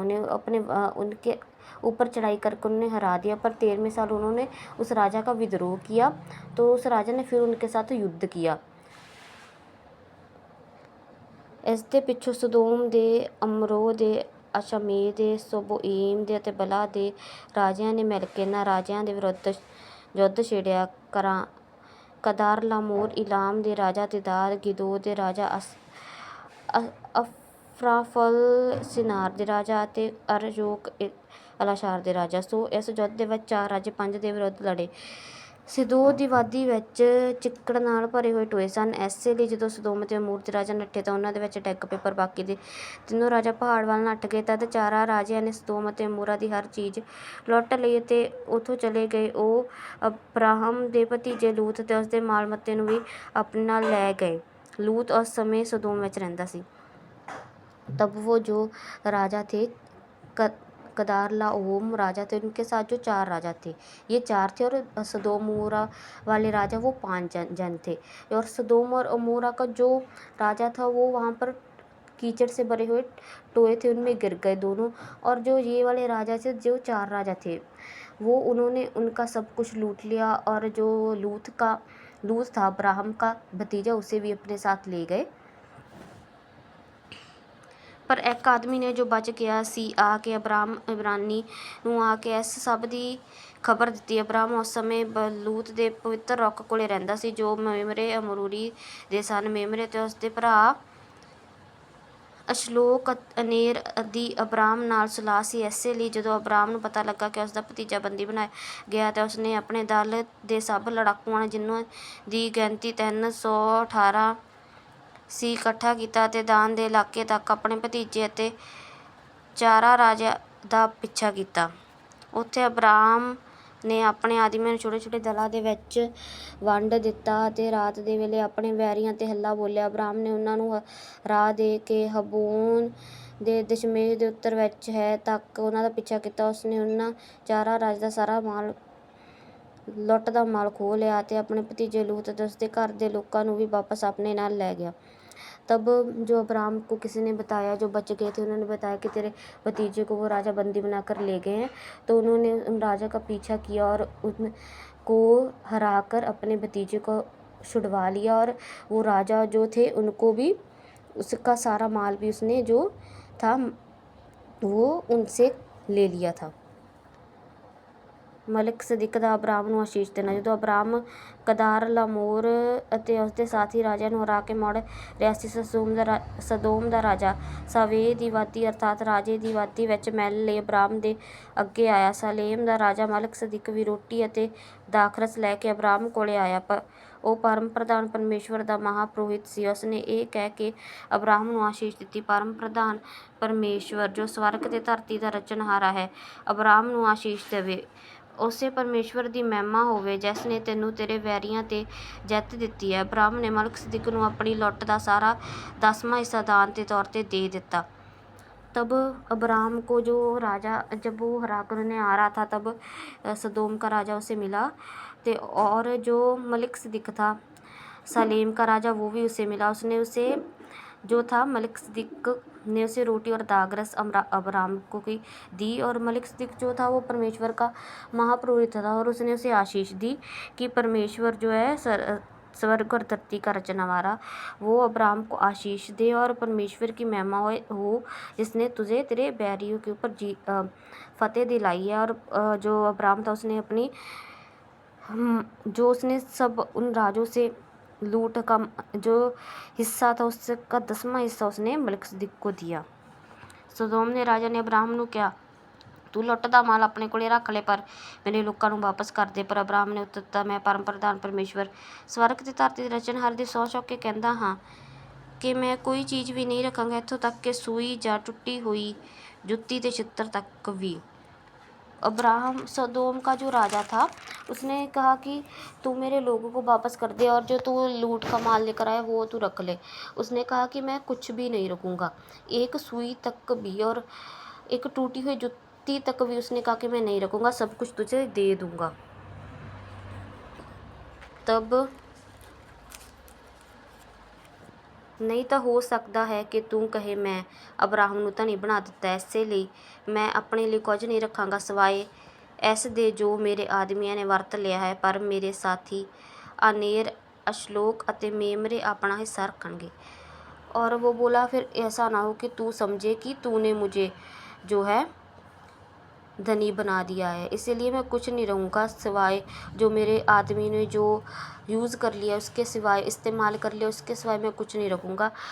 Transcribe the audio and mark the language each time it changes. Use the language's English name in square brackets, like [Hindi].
[Hindi] उन्हें उनके ऊपर चढ़ाई करके उन्हें हरा दिया। पर 13वें साल उन्होंने उस राजा का विद्रोह किया, तो उस राजा ने फिर उनके साथ युद्ध किया। [Punjabi] इस दे पिछों सदोम दे, अमरो दे, ਅਸ਼ਮੇ ਦੇ, ਸੋਬੋਈਮ ਦੇ ਅਤੇ ਬਲਾ ਦੇ ਰਾਜਿਆਂ ਨੇ ਮਿਲ ਕੇ ਇਹਨਾਂ ਰਾਜਿਆਂ ਦੇ ਵਿਰੁੱਧ ਯੁੱਧ ਛੇੜਿਆ। ਕਦਾਰਲਾਮੋਰ ਇਲਾਮ ਦੇ ਰਾਜਾ ਤਿਦਾਰ, ਗਿਦੋ ਦੇ ਰਾਜਾ ਅਫਰਾਫਲ, ਸਿਨਾਰ ਦੇ ਰਾਜਾ ਅਤੇ ਅਰਯੋਕ ਅਲਾਸ਼ਾਰ ਦੇ ਰਾਜਾ। ਸੋ ਇਸ ਯੁੱਧ ਦੇ ਵਿੱਚ 4 ਰਾਜੇ 5 ਦੇ ਵਿਰੁੱਧ ਲੜੇ। ਸਿਦੋਮ ਦੀ ਵਾਦੀ ਵਿੱਚ ਚਿੱਕੜ ਨਾਲ ਭਰੇ ਹੋਏ ਟੋਏ ਸਨ। ਇਸੇ ਲਈ ਜਦੋਂ ਸਦੋਮ ਅਤੇ ਅਮੋਰ ਦੇ ਰਾਜਾ ਨੱਠੇ ਤਾਂ ਉਹਨਾਂ ਦੇ ਵਿੱਚ ਡਿੱਗ ਪਏ, ਪਰ ਬਾਕੀ ਦੇ ਤਿੰਨੋਂ ਰਾਜਾ ਪਹਾੜ ਵੱਲ ਨੱਠ ਗਏ। ਤਦ 4 ਰਾਜਿਆਂ ਨੇ ਸਦੋਮ ਅਤੇ ਅਮੋਰਾ ਦੀ ਹਰ ਚੀਜ਼ ਲੁੱਟ ਲਈ ਅਤੇ ਉੱਥੋਂ ਚਲੇ ਗਏ। ਉਹ ਅਬਰਾਹਮ ਦੇ ਭਤੀਜੇ ਲੂਤ ਅਤੇ ਉਸਦੇ ਮਾਲ ਮੱਤੇ ਨੂੰ ਵੀ ਆਪਣੇ ਨਾਲ ਲੈ ਗਏ। ਲੂਤ ਉਸ ਸਮੇਂ सदोम ਵਿੱਚ ਰਹਿੰਦਾ ਸੀ। [Hindi] तब वो जो राजा थे कदारलाओम राजा थे, उनके साथ जो 4 राजा थे, ये 4 थे, और सदोम अमोरा वाले राजा वो 5 जन थे। और सदोम और अमोरा का जो राजा था वो वहाँ पर कीचड़ से भरे हुए टोए थे, उनमें गिर गए दोनों। और जो ये वाले राजा थे, जो 4 राजा थे, वो उन्होंने उनका सब कुछ लूट लिया। और जो लूत था अब्राहम का भतीजा, उसे भी अपने साथ ले गए। [Punjabi] ਪਰ ਇੱਕ ਆਦਮੀ ਨੇ ਜੋ ਬਚ ਗਿਆ ਸੀ ਆ ਕੇ ਇਬਰਾਨੀ ਨੂੰ ਆ ਕੇ ਇਸ ਸਭ ਦੀ ਖਬਰ ਦਿੱਤੀ। ਅਬਰਾਮ ਉਸ ਸਮੇਂ ਲੂਤ ਦੇ ਪਵਿੱਤਰ ਰੁੱਖ ਕੋਲੇ ਰਹਿੰਦਾ ਸੀ ਜੋ ਮੇਮਰੇ ਅਮੋਰੀ ਦੇ ਸਨ। ਮੇਮਰੇ ਤੇ ਉਸਦੇ ਭਰਾ ਅਸ਼ਲੋਕ ਅਨੇਰ ਦੀ ਅਬਰਾਮ ਨਾਲ ਸੁਲਾਹ ਸੀ। ਇਸੇ ਲਈ ਜਦੋਂ ਅਬਰਾਮ ਨੂੰ ਪਤਾ ਲੱਗਾ ਕਿ ਉਸਦਾ ਭਤੀਜਾ ਬੰਦੀ ਬਣਾਇਆ ਗਿਆ ਤਾਂ ਉਸਨੇ ਆਪਣੇ ਦਲ ਦੇ ਸਭ ਲੜਾਕੂਆਂ ਜਿਨ੍ਹਾਂ ਦੀ ਗਿਣਤੀ 318 ਸੀ ਇਕੱਠਾ ਕੀਤਾ ਅਤੇ ਦਾਨ ਦੇ ਇਲਾਕੇ ਤੱਕ ਆਪਣੇ ਭਤੀਜੇ ਅਤੇ 4 ਰਾਜਿਆਂ ਦਾ ਪਿੱਛਾ ਕੀਤਾ। ਉੱਥੇ ਅਬਰਾਮ ਨੇ ਆਪਣੇ ਆਦਮੀਆਂ ਨੂੰ ਛੋਟੇ ਛੋਟੇ ਦਲਾਂ ਦੇ ਵਿੱਚ ਵੰਡ ਦਿੱਤਾ ਅਤੇ ਰਾਤ ਦੇ ਵੇਲੇ ਆਪਣੇ ਵੈਰੀਆਂ 'ਤੇ ਹੱਲਾ ਬੋਲਿਆ। ਅਬਰਾਮ ਨੇ ਉਹਨਾਂ ਨੂੰ ਰਾਹ ਦੇ ਕੇ ਹਬੋਨ ਦੇ ਦਸ਼ਮੇਸ਼ ਦੇ ਉੱਤਰ ਵਿੱਚ ਹੈ ਤੱਕ ਉਹਨਾਂ ਦਾ ਪਿੱਛਾ ਕੀਤਾ। ਉਸਨੇ ਉਹਨਾਂ 4 ਰਾਜ ਦਾ ਸਾਰਾ ਮਾਲ ਲੁੱਟ ਦਾ ਮਾਲ ਖੋਹ ਲਿਆ ਅਤੇ ਆਪਣੇ ਭਤੀਜੇ ਲੂਤ ਅਤੇ ਉਸਦੇ ਘਰ ਦੇ ਲੋਕਾਂ ਨੂੰ ਵੀ ਵਾਪਸ ਆਪਣੇ ਨਾਲ ਲੈ ਗਿਆ। [Hindi] तब जो अब्राम को किसी ने बताया, जो बच गए थे, उन्होंने बताया कि तेरे भतीजे को वो राजा बंदी बनाकर ले गए हैं। तो उन्होंने उन राजा का पीछा किया और उनको हराकर अपने भतीजे को छुड़वा लिया। और वो राजा जो थे उनको भी उसका सारा माल भी उसने जो था वो उनसे ले लिया था। [Punjabi] ਮਲਕ ਸਦੀਕ ਦਾ ਅਬਰਾਮ ਨੂੰ ਆਸ਼ੀਸ਼ ਦੇਣਾ। ਜਦੋਂ ਅਬਰਾਮ ਕਦਾਰਲਾਮੋਰ ਅਤੇ ਉਸਦੇ ਸਾਥੀ ਰਾਜਿਆਂ ਨੂੰ ਹਰਾ ਕੇ ਮੁੜ ਰਿਹਾ ਸੀ, ਸਦੋਮ ਦਾ ਰਾਜਾ ਸਾਵੇ ਦੀ ਵਾਦੀ ਅਰਥਾਤ ਰਾਜੇ ਦੀ ਵਾਦੀ ਵਿੱਚ ਮਿਲ ਲਈ ਅਬਰਾਮ ਦੇ ਅੱਗੇ ਆਇਆ। ਸਾਲੇਮ ਦਾ ਰਾਜਾ ਮਲਕ ਸਦੀਕ ਵੀ ਰੋਟੀ ਅਤੇ ਦਾਖਰਸ ਲੈ ਕੇ ਅਬਰਾਮ ਕੋਲੇ ਆਇਆ। ਪਰ ਉਹ ਪਰਮ ਪ੍ਰਧਾਨ ਪਰਮੇਸ਼ਵਰ ਦਾ ਮਹਾਪੁਰੋਹਿਤ ਸੀ। ਉਸਨੇ ਇਹ ਕਹਿ ਕੇ ਅਬਰਾਹਮ ਨੂੰ ਆਸ਼ੀਸ਼ ਦਿੱਤੀ, ਪਰਮ ਪ੍ਰਧਾਨ ਪਰਮੇਸ਼ਵਰ ਜੋ ਸਵਰਗ ਤੇ ਧਰਤੀ ਦਾ ਰਚਨਹਾਰਾ ਹੈ, ਅਬਰਾਹਮ ਨੂੰ ਆਸ਼ੀਸ਼ ਦੇਵੇ। ਉਸੇ ਪਰਮੇਸ਼ਵਰ ਦੀ ਮਹਿਮਾ ਹੋਵੇ ਜਿਸ ਨੇ ਤੈਨੂੰ ਤੇਰੇ ਵੈਰੀਆਂ 'ਤੇ ਜਿੱਤ ਦਿੱਤੀ ਹੈ। ਅਬਰਾਹਮ ਨੇ ਮਲਕਸਦਿਕ ਨੂੰ ਆਪਣੀ ਲੁੱਟ ਦਾ ਸਾਰਾ 10ਵਾਂ ਹਿੱਸਾ ਦਾਨ [Hindi] के तौर पे [Punjabi] दे दिता। [Hindi] तब अब्राहम को जो राजा, जब वो हरा करने आ रहा था, तब सदोम का राजा उसे मिला और जो मलिकसदिक था सलेम का राजा, वो भी उसे मिला। उसने उसे जो था मलिकसदिक ने उसे रोटी और दागरस अब्राहम को की दी, और मलिकसदिक जो था वो परमेश्वर का महापुरोहित था, और उसने उसे आशीष दी कि परमेश्वर जो है स्वर्ग और धरती का रचनहारा, वो अब्राहम को आशीष दे और परमेश्वर की महिमा हो जिसने तुझे तेरे बैरियों के ऊपर फतेह दिलाई है। और जो अब्राहम था उसने अपनी जो उसने सब उन राजों से लूट का जो हिस्सा था उसका 10वां हिस्सा उसने मलिकसदिक को दिया। सदोम ने राजा ने अब्राहम [Punjabi] ਨੂੰ ਕਿਹਾ, ਤੂੰ ਲੁੱਟ ਦਾ ਮਾਲ ਆਪਣੇ ਕੋਲੇ ਰੱਖ ਲੈ, ਪਰ ਮੇਰੇ ਲੋਕਾਂ ਨੂੰ ਵਾਪਸ ਕਰ ਦੇ। ਪਰ ਅਬਰਾਹਮ ਨੇ ਉੱਤਰ ਦਿੱਤਾ, ਮੈਂ ਪਰਮ ਪ੍ਰਧਾਨ ਪਰਮੇਸ਼ਵਰ ਸਵਰਗ ਤੇ ਧਰਤੀ ਦੇ ਰਚਨਹਾਰ ਦੀ ਸਹੁੰ ਚੁੱਕ ਕੇ ਕਹਿੰਦਾ ਹਾਂ ਕਿ ਮੈਂ ਕੋਈ ਚੀਜ਼ ਵੀ ਨਹੀਂ ਰੱਖਾਂਗਾ, ਇੱਥੋਂ ਤੱਕ ਕਿ ਸੂਈ ਜਾਂ ਟੁੱਟੀ ਹੋਈ ਜੁੱਤੀ ਤੇ ਛਿੱਤਰ ਤੱਕ ਵੀ। [Hindi] अब्राहम सदोम का जो राजा था उसने कहा कि तू मेरे लोगों को वापस कर दे और जो तू लूट का माल लेकर आया वो तू रख ले। उसने कहा कि मैं कुछ भी नहीं रखूँगा, एक सुई तक भी और एक टूटी हुई जुत्ती तक भी उसने कहा कि मैं नहीं रखूँगा, सब कुछ तुझे दे दूँगा। तब नहीं [Punjabi] ਤਾਂ ਹੋ ਸਕਦਾ ਹੈ ਕਿ ਤੂੰ ਕਹੇ ਮੈਂ ਅਬਰਾਹਮ ਨੂੰ ਧਨੀ ਬਣਾ ਦਿੱਤਾ, ਇਸੇ ਲਈ ਮੈਂ ਆਪਣੇ ਲਈ ਕੁਝ ਨਹੀਂ ਰੱਖਾਂਗਾ ਸਿਵਾਏ ਇਸ ਦੇ ਜੋ ਮੇਰੇ ਆਦਮੀਆਂ ਨੇ ਵਰਤ ਲਿਆ ਹੈ, ਪਰ ਮੇਰੇ ਸਾਥੀ ਆਨੇਰ, ਅਸ਼ਲੋਕ ਅਤੇ ਮੇਮਰੇ ਆਪਣਾ ਹਿੱਸਾ ਰੱਖਣਗੇ। [Hindi] और वो बोला, फिर ऐसा ना हो कि तू समझे कि तूने मुझे जो है धनी बना दिया है, इसीलिए मैं कुछ नहीं रहूँगा सिवाय जो मेरे आदमी ने जो यूज़ कर लिया उसके सिवाय, इस्तेमाल कर लिया उसके सिवाय मैं कुछ नहीं रखूँगा।